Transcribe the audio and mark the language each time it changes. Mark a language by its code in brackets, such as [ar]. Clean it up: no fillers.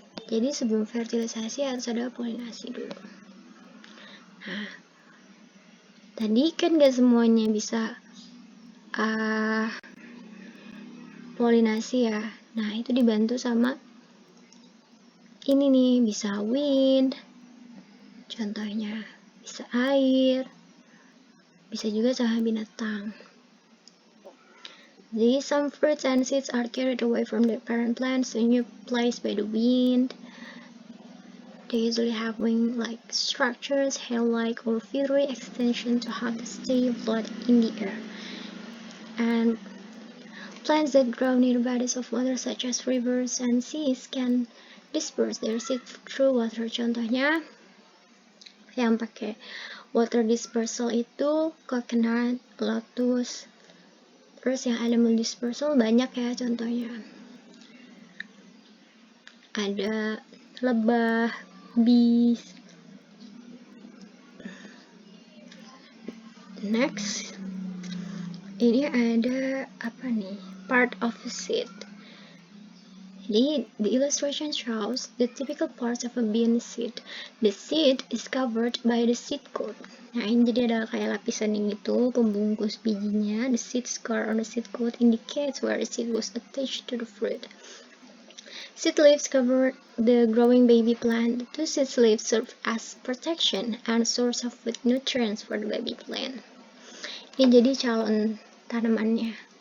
[id] Jadi sebelum fertilisasi harus ada polinasi dulu. Nah, tadi kan gak semuanya bisa polinasi ya. Nah itu dibantu sama ini nih, bisa wind, contohnya bisa air, bisa juga sama binatang. [en] Jadi some fruits and seeds are carried away from their parent plants to a new place by the wind. They usually have wing-like structures, hair-like or feathery extension to help stay afloat in the air. And plants that grow near bodies of water such as rivers and seas can disperse their seeds through water. [id] Contohnya yang pakai water dispersal itu coconut, lotus, terus yang animal dispersal banyak ya, contohnya ada lebah, bees. [en] Next, [id] ini ada apa nih? [en] Part of the seed. Jadi, the illustration shows the typical parts of a bean seed. The seed is covered by the seed coat. [id] Nah, ini jadi ada kayak lapisan yang gitu, pembungkus bijinya. [en] The seed scar on the seed coat indicates where the seed was attached to the fruit. Seed leaves cover the growing baby plant. The seed leaves serve as protection and source of food nutrients for the baby plant. [id] Ini jadi calon tanamannya.